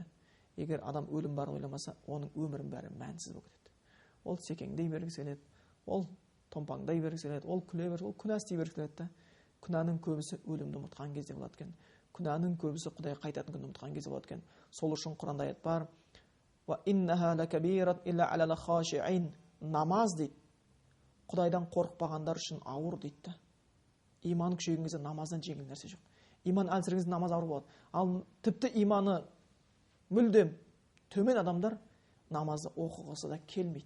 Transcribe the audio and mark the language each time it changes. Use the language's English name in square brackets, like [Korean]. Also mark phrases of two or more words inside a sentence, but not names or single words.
[Kazakh] Егер адам өлім барын ойламаса, оның өмірінің бәрі мәнсіз болып кетеді. Ол секеңдей бергісі келеді, ол томпаңдай бергісі келеді, ол күле бергісі, ол күнә істей бергісі келеді. Күнәнің көбісі өлімді ұмытқан кезде болады екен. Күнәнің көбісі Құдай қайтатын күнді ұмытқан кезде болады екен. Сол үшін Құранда аят бар: [Arabic] وإنها لكبيرة إلا على الخاشعين. [Kazakh] Намаз дейді. Құдайдан қорықпағандар үшін ауыр дейді. Иман күшейген кезде намаздан жеңіл нәрсе жоқ. Иман әлсіреген кезде намаз ауыр болады. Ал тіпті иманы мүлдем төмен адамдар намазды оқығысы да келмейді.